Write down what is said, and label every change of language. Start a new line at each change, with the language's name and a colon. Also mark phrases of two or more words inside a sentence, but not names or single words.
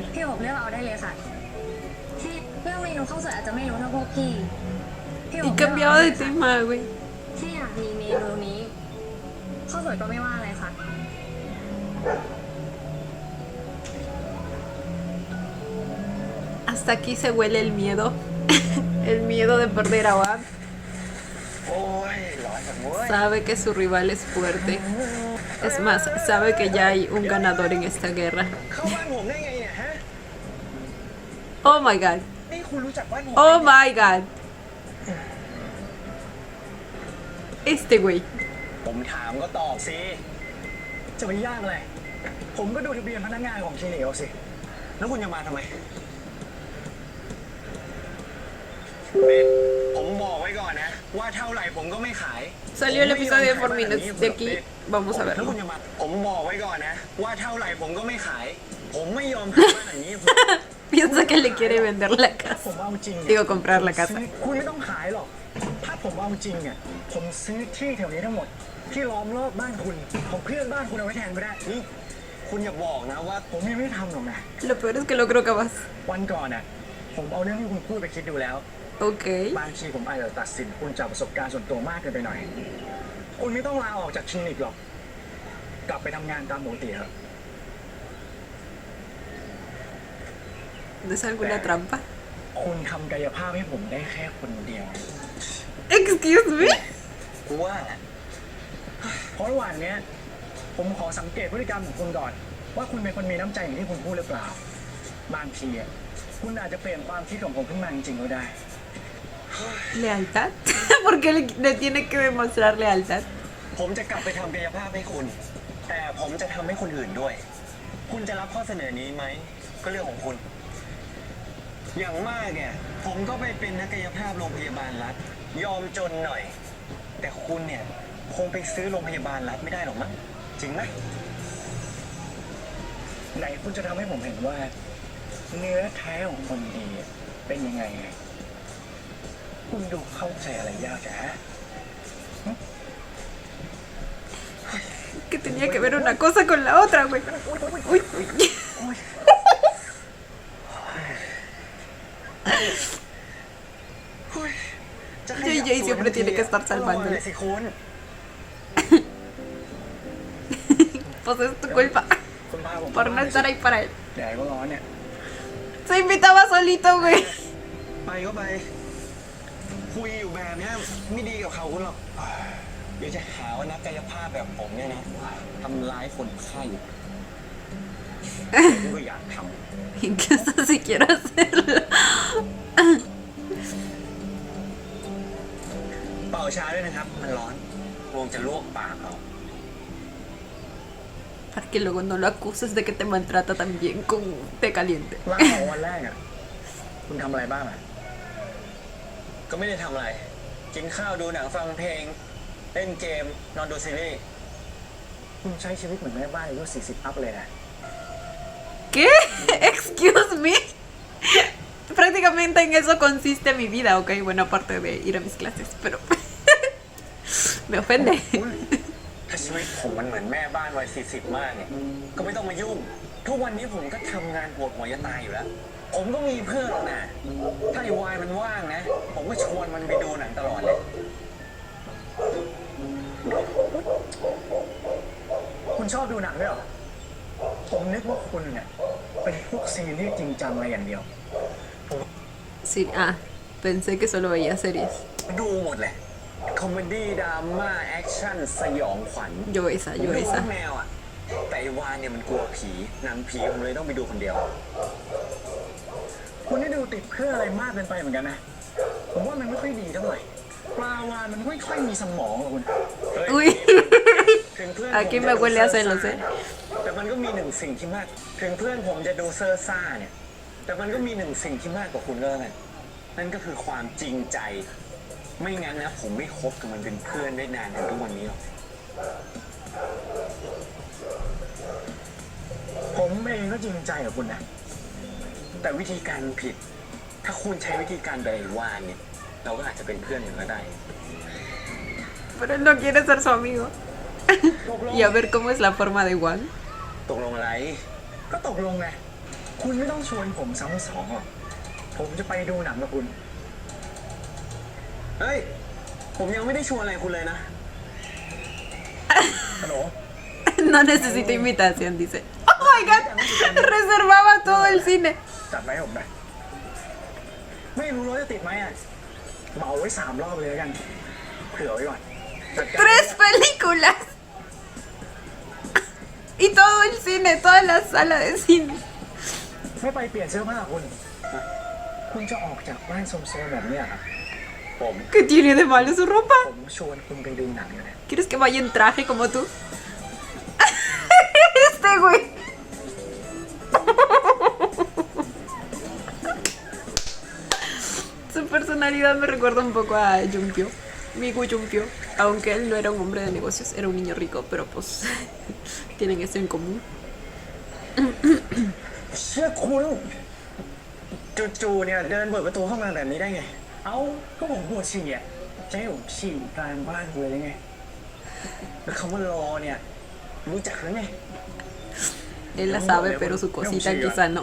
Thai: พี่โอเลือกเอาได้เลยค่ะที่เรื่องเมนูข้าวสวยอาจจะไม่รู้เท่าพวกพี่พี่โอ
Spanish: Y cambiaba de tema, güey.
Thai: ที่อยากมีเมนูนี้ข้าวสวยก็ไม่ว่าอะไรค่ะ
Spanish: Hasta aquí se huele el miedo. El miedo de perder a Wang.
Thai: โอ้ยร้อนจังเว้ย
Spanish: Sabe que su rival es fuerte. Es más, sabe que ya hay un ganador en esta guerra.
Thai: เข้าบ้านผมได้ไงเนี่ยฮะ
English: Oh my god.
Thai: นี่คุณรู้จักบ้านผม
English: Oh my god.
Spanish: Este güey.
Thai: ผมถามก็ตอบสิ จะไปยากอะไร ผมก็ดูทะเบียนพนักงานของคลินิกเอาสิ แล้วคุณจะมาทำไมเบนผมบอกไว้ก่อนนะ ว่าเท่าไหร่ผมก็ไม่ขาย
Spanish: Salió el episodio de 4 minutes. De aquí vamos a
Thai: แล้ว
Spanish: verlo.
Thai: คุณจะมาผมบอกไว้ก่อนนะ ว่าเท่าไหร่ผมก็ไม่ขาย ผมไม่ยอมขายบ้านหลังนี้
Spanish: Piensa que le quiere vender la
Thai: ถ้าผ
Spanish: casa.
Thai: มเอาจริงเนี่ย
Spanish: Digo, comprar la casa.
Thai: คุณไม่ต้องขายหรอก ถ้าผมเอาจริงเนี่ย ผมซื้อที่แถวนี้ทั้งหมด ที่ล้อมรอบบ้านคุณ ผมเคลื่อนบ้านคุณเอาไว้แทนก็ได้ นี่ คุณอย่าบอกนะว่าผมยังไม่ทำหรอกนะ
Spanish: Lo peor es que lo creo capaz.
Thai: วันก่อนน่ะ ผมเอาเรื่องที่คุณพูดไปคิดดูแล้ว
Spanish: Ok.
Thai: บางทีผมอาจจะตัดสินคุณจากประสบการณ์ส่วนตัวมากเกินไปหน่อย คุณไม่ต้องลาออกจากคลินิกหรอก กลับไปทำงานตามปกติเถอะ
Spanish: ¿No es alguna trampa?
Thai: คุณทำกายภาพให้ผมได้แค่คนเดียว
English: Excuse me.
Thai: กูว่าเพราะระหว่างเนี้ย ผมขอสังเกตพฤติกรรมของคุณก่อน ว่าคุณเป็นคนมีน้ำใจอย่างที่คุณพูดหรือเปล่า บางทีอ่ะคุณอาจจะเปลี่ยนความคิดของผมขึ้นมาจริงๆก็ได้
Spanish: ¿Lealtad? ¿Por qué le tiene que demostrar lealtad?
Thai: ผมจะกลับไปทำกายภาพให้คุณ แต่ผมจะทำให้คนอื่นด้วย คุณจะรับข้อเสนอนี้ไหม ก็เรื่องของคุณ อย่างมากเนี่ย ผมก็ไปเป็นนักกายภาพโรงพยาบาลรัฐ ยอมจนหน่อย แต่คุณเนี่ยคงไปซื้อโรงพยาบาลรัฐไม่ได้หรอกมั้ง จริงไหมไหนคุณจะทำให้ผมเห็นว่า เนื้อแท้ของคนดีเป็นยังไง คุณดูเข้าใจอะไรยากจ้ะ
Spanish: Que tenía que ver una cosa con la otra, güey. Uy. JJ siempre tiene que estar salvándole. Pues es tu culpa. Por no estar ahí para él.
Thai: แดดก็ร้อนเนี่ย
Spanish: Se invitaba solito, güey.
Thai: ไปก็ไป คุยอยู่แบบเนี้ยไม่ดีกับเขาหรอก เดี๋ยวจะหาว่านักกายภาพแบบผมเนี่ยนะทำร้ายคนไข้กูก็อยากท
Spanish: Incluso si quiero hacerlo.
Thai: ำเป่าชาด้วยนะครับ มันร้อนวงจะลวกปากเอา
Spanish: Para que luego no lo acuses de que te maltrata también con té caliente.
Thai: ลาออกวันแรกอ่ะ คุณทำอะไรบ้างอ่ะ ก็ไม่ได้ทำอะไร กินข้าวดูหนังฟังเพลง เล่นเกม นอนดูซีรีส์คุณใช้ชีวิตเหมือนแม่บ้านอายุ40 อัพเลยนะ
English: ¿Qué? Excuse me.
Spanish: Prácticamente en eso consiste mi vida, ok. Bueno, aparte de ir a mis clases, pero me ofende.
Thai: ถ้าชีวิตผมมันเหมือนแม่บ้านวัย40 มากเนี่ย ก็ไม่ต้องมายุ่ง ทุกวันนี้ผมก็ทำงานปวดหัวจะตายอยู่แล้ว ผมก็มีเพื่อนหรอกนะ ถ้าไอ้วายมันว่างนะ ผมก็ชวนมันไปดูหนังตลอดเลย คุณชอบดูหนังด้วยเหรอ ผมนึกว่าคุณเนี่ยเป็นพวกซีรีส์จริงจังอะไรอย่างเดียว
Spanish: Sí, pensé que solo veía series.
Thai: ดูหมดเลย คอมเมดี้ดราม่าแอคชั่นสยองขวัญ
Spanish: Yo esa,
Thai: ดู
Spanish: yo
Thai: ทุ
Spanish: esa.
Thai: กแนวอ่ะ แต่ไอ้วานเนี่ยมันกลัวผี หนังผีผมเลยต้องไปดูคนเดียว คุณนี่ดูติดเพื่ออะไรมากเกินไปเหมือนกันนะ ผมว่ามันไม่ค่อยดีเท่าไหร่ปลาวานมันไม่ค่อยมีสมองหรอกคุณ
Spanish: Uy,
Thai: ถึงเพื่อน
Spanish: aquí me huele a celos, ¿eh?
Thai: แต่มันก็มีหนึ่งสิ่งที่มาก ถึงเพื่อนผมจะดูเซอร์ซ่าเนี่ย แต่มันก็มีหนึ่งสิ่งที่มากกว่าคุณก็แล้วกันนั่นก็คือความจริงใจ ไม่งั้นนะผมไม่คบกับมันเป็นเพื่อนได้นานถึงทุกวันนี้หรอก ผมเองก็จริงใจกับคุณนะ แต่วิธีการผิด ถ้าคุณใช้วิธีการแบบไอ้วานเนี่ย เราก็อาจจะเป็นเพื่อนกันก็ได้
Spanish: pero él no quiere ser su amigo. Y a ver cómo es la forma de Juan.
Thai: ตกลงอะไร ก็ตกลงไง คุณไม่ต้องชวนผมซ้ำสองหรอก ผมจะไปดูหนังกับคุณ เฮ้ย ผมยังไม่ได้ชวนอะไรคุณเลยนะ ฮัลโหล
Spanish: No necesita invitación, dice.
English: Oh my god,
Spanish: reservaba todo el cine.
Thai: จัดไว้ผมหน่อยไม่รู้รถจะติดไหมอ่ะเหมาไว้3 รอบเลยแล้วกัน เผื่อไว้ก่อนจัดการ
Spanish: 3 películas. Y todo el cine, toda la sala de cine.
Thai: ไม่ไปเปลี่ยนเสื้อผ้าคุณ คุณจะออกจากบ้านโซมๆแบบเนี้ยครับ ผม
Spanish: ¿Qué tiene de malo su ropa?
Thai: ผมชวนคุณไปดูหนังอยู่นะ
Spanish: ¿Quieres que vaya en traje como tú? Este güey. Su personalidad me recuerda un poco a Junkyo. Migu Junkyo. Aunque él no era un hombre de negocios, era un niño rico, pero pues tienen eso en común.
Thai: เชื่อคุณจู่ๆเนี่ยเดินเปิดประตูเข้ามาแบบนี้ได้ไง เอ้าก็ผมปวดฉี่อ่ะจะให้ผมฉี่กลางบ้านคุณเลยได้ไงแล้วคำว่ารอเนี่ยรู้จักหรือไง
Spanish: Él la sabe, pero su cosita quizá no.